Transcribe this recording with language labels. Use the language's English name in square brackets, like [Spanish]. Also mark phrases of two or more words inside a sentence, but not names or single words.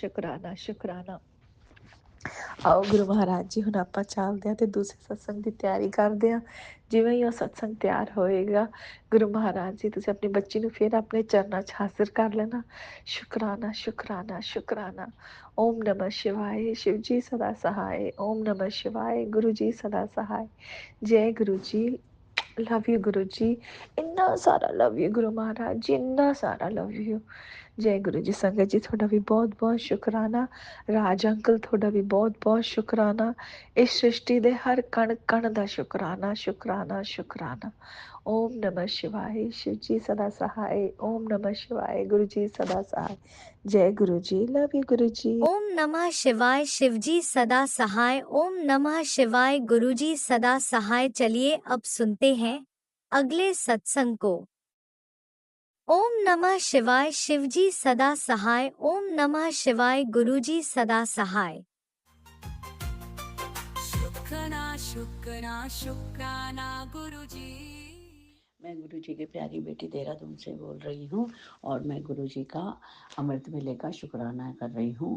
[Punjabi] ਸ਼ੁਕਰਾਨਾ ਸ਼ੁਕਰਾਨਾ ਸ਼ੁਕਰਾਨਾ। ਆਓ ਗੁਰੂ ਮਹਾਰਾਜ ਜੀ, ਹੁਣ ਆਪਾਂ ਚੱਲਦੇ ਹਾਂ ਤੇ ਦੂਸਰੇ ਸਤਸੰਗ ਦੀ ਤਿਆਰੀ ਕਰਦੇ ਹਾਂ। ਜਿਵੇਂ ਹੀ ਉਹ ਸਤਸੰਗ ਤਿਆਰ ਹੋਏਗਾ, ਗੁਰੂ ਮਹਾਰਾਜ ਜੀ ਤੁਸੀਂ ਆਪਣੀ ਬੱਚੀ ਨੂੰ ਫਿਰ ਆਪਣੇ ਚਰਨਾਂ 'ਚ ਹਾਜ਼ਰ ਕਰ ਲੈਣਾ। ਸ਼ੁਕਰਾਨਾ ਸ਼ੁਕਰਾਨਾ ਸ਼ੁਕਰਾਨਾ। [Hindi] ਓਮ ਨਮः शिवाय, शिव जी सदा सहाय। ओम नमः शिवाय, गुरु जी सदा सहाय। जय गुरु जी। [English] love you [Punjabi] गुरु जी, ਇੰਨਾ ਸਾਰਾ [English] love you [Punjabi] ਗੁਰੂ ਮਹਾਰਾਜ ਜੀ, ਇੰਨਾ ਸਾਰਾ [English] love you. [Punjabi] ਜੈ ਗੁਰੂ ਜੀ। ਸੰਗਤ ਜੀ ਤੁਹਾਡਾ ਵੀ ਬਹੁਤ ਬਹੁਤ ਸ਼ੁਕਰਾਨਾ। ਰਾਜ ਅੰਕਲ ਤੁਹਾਡਾ ਵੀ ਬਹੁਤ ਬਹੁਤ ਸ਼ੁਕਰਾਨਾ। ਇਸ ਸ੍ਰਿਸ਼ਟੀ ਦੇ ਹਰ ਕਣ ਕਣ ਦਾ ਸ਼ੁਕਰਾਨਾ ਸ਼ੁਕਰਾਨਾ ਸ਼ੁਕਰਾਨਾ। [Hindi] ਓਮ ਨਮः शिवाय, शिव जी सदा सहाय। ओम नमः शिवाय, गुरु जी सदा सहाय। जय गुरु जी। [English] love you [Hindi] गुरु जी। ओम नमः शिवाय, शिवजी सदा सहाय। ओम नमः शिवाय, गुरुजी सदा सहाय। चलिए अब सुनते हैं अगले सत्संग को। ओम नमः शिवाय, शिवजी सदा सहाय। ओम नमः शिवाय, गुरुजी सदा सहाय। शुक्राना शुक्राना शुक्राना गुरुजी। मैं गुरु जी की प्यारी बेटी देहरादून से बोल रही हूँ और मैं गुरु जी का अमृत वेले का शुक्राना कर रही हूँ।